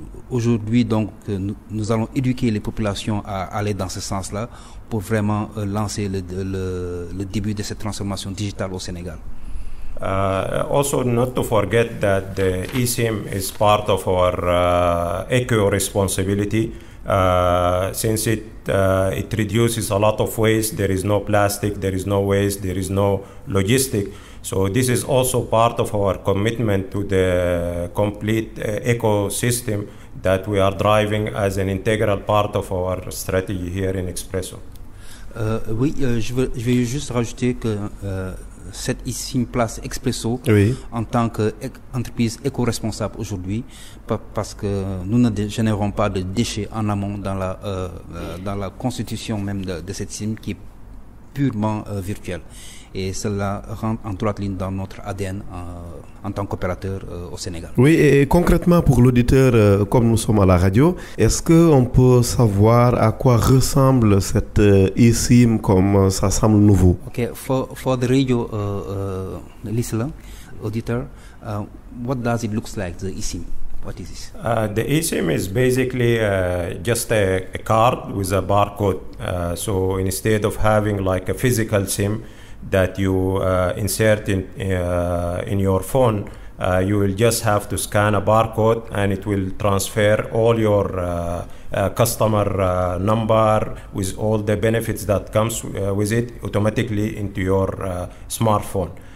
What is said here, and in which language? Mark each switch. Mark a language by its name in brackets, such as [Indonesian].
[French] Aujourd'hui, donc, nous allons éduquer les populations à aller dans ce sens-là pour vraiment lancer le début de cette transformation digitale au Sénégal. [English] Also, not to forget that the eSIM is part of our eco-responsibility. Since it reduces a lot of waste, there is no plastic, there is no waste, there is no logistic. So this is also part of our commitment to the complete ecosystem that we are driving as an integral part of our strategy here in Expresso. [French] Je vais juste rajouter que cette eSIM place Expresso en tant qu'entreprise éco-responsable aujourd'hui, parce que nous ne générons pas de déchets en amont dans la constitution même de cette SIM qui est purement virtuelle. Et cela rentre en droite ligne dans notre ADN en tant qu'opérateur au Sénégal. Oui, et concrètement pour l'auditeur, comme nous sommes à la radio, est-ce qu'on peut savoir à quoi ressemble cette eSIM comme ça semble nouveau? [English] Okay, for the radio listener, auditor, what does it look like, the eSIM? What is this? The eSIM is basically just a card with a barcode. So instead of having like a physical SIM that you insert in your phone, you will just have to scan a barcode and it will transfer all your customer number with all the benefits that comes with it automatically into your smartphone.